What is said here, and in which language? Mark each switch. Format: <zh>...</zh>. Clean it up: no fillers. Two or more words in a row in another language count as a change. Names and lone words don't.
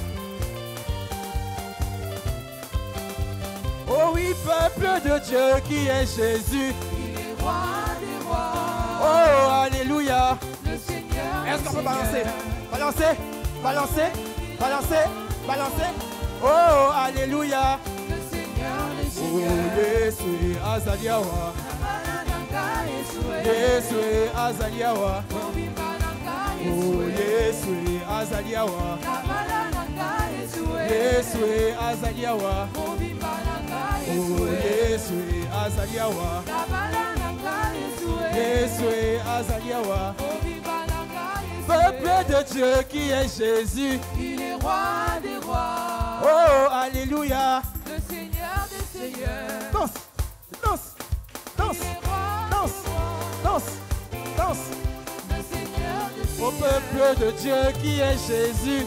<fr>Oh oui, peuple de Dieu qui est Jésus. Il est roi des rois. Oh, alléluia. Le Seigneur. Est-ce qu'on peut des balancer? seigneurs. Balancer, balancer, balancer, balancer. Oh, alléluia. Le Seigneur des Oh, seigneurs.</fr> <ln>Yesu azaliawa. Amananga Yeshua. Yesu azaliawa. Obimbananga Oh, Yeshua. Yesu azaliawa. Amananga Yeshua. Yesu azaliawa. Obimbananga Oh, Yeshua. Yesu azaliawa. Amananga Yeshua. Yesu azaliawa. Obimbananga Yeshua.</ln> <fr>Peuple de Dieu qui est Jésus. Il est roi des rois. Oh, alléluia. Le Seigneur des seigneurs. Danse, danse, danse, Il est roi danse, des rois. danse, danse. Le Seigneur des Au seigneurs. peuple de Dieu qui est Jésus.</fr>